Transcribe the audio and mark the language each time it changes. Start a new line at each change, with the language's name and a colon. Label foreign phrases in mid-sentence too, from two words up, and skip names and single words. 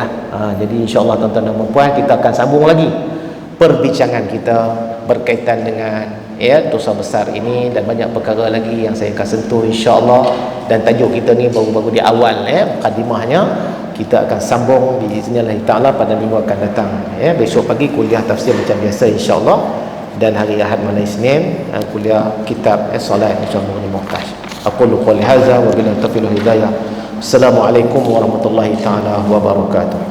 Malay: Jadi
Arabic: إن شاء الله
Malay: tuan-tuan dan puan, kita akan sambung lagi perbincangan kita berkaitan dengan dosa besar ini, dan banyak perkara lagi yang saya akan sentuh
Arabic: إن شاء الله.
Malay: Dan tajuk kita ni baru-baru di awal, mukadimahnya. Kita akan sambung
Arabic: بإذن الله تعالى
Malay: pada minggu akan datang. Besok pagi kuliah tafsir macam biasa
Arabic: إن شاء الله,
Malay: dan hari Ahad malam Isnin kuliah kitab solat
Arabic: إن شاء الله
Malay: ni muhtaj.
Arabic: أقول قولي هذا وبالله التوفيق والهداية. السلام عليكم ورحمة الله تعالى وبركاته.